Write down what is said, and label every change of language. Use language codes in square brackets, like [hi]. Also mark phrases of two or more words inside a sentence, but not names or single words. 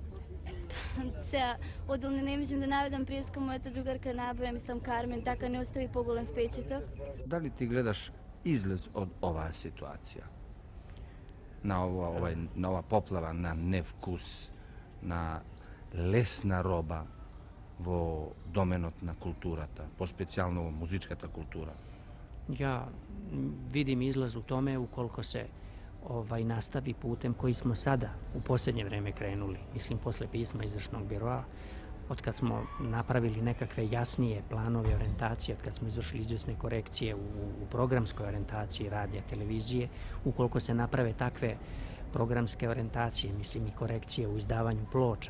[mk] Сега, одделно не можам да наведам преска мојата другарка набора, мислам Кармен, така не остави поголем впечаток. Дали ти гледаш излез од оваа ситуација? На ова поплава на невкус, на лесна роба во доменот на културата, поспецијално во музичката култура? [sr] Ja vidim izlaz u tome ukoliko se nastavi putem koji smo sada u posljednje vreme krenuli, mislim posle pisma izvršnog biroa, od kad smo napravili nekakve jasnije planove orijentacije, od kad smo izvršili izvjesne korekcije u programskoj orijentaciji radija, televizije, ukoliko se naprave takve programske orijentacije, mislim i korekcije u izdavanju ploča,